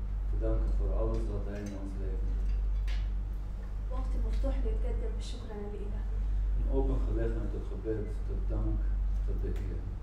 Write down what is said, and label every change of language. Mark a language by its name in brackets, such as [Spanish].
[Dutch] Te danken voor alles wat Hij in ons leven doet. [Arabic] وقت مفتوح نتقدم بالشكر لإلهنا. [Dutch] Een open gelegenheid tot gebed, tot dank, tot de Heer.